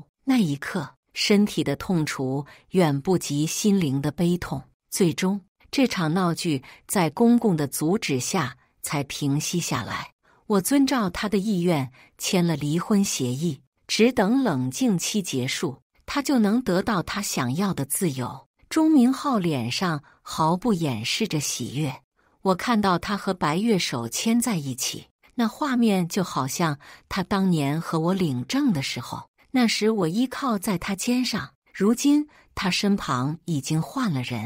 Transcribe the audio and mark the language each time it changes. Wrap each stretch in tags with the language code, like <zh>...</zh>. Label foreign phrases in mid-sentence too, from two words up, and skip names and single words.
<zh>那一刻，身體的痛楚遠不及心靈的悲痛。最終，這場鬧劇在公公的阻止下才平息下來。我遵照他的意願簽了離婚協議，只等冷靜期結束，他就能得到他想要的自由。鐘明浩臉上毫不掩飾着喜悅。我看到他和白月手牽在一起，那畫面就好像他當年和我領證的時候，那時我依靠在他肩上，如今他身旁已經換了人。</zh>